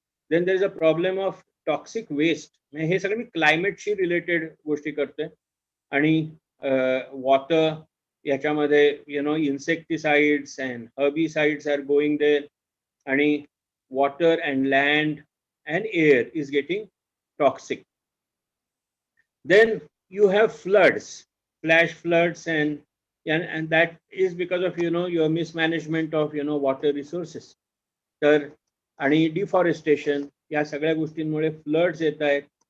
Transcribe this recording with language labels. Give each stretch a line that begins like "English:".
English: Then there is a problem of toxic waste.
Marathi: हे सगळं मी क्लायमेटशी related गोष्टी करतोय. आणि वॉटर याच्यामध्ये
English: Insecticides and herbicides are going there, आणि water and land and air is getting toxic. Then you have floods, flash floods, and that is because of your mismanagement of water resources.
Marathi: तर आणि deforestation या सगळ्या गोष्टींमुळे floods येत आहेत.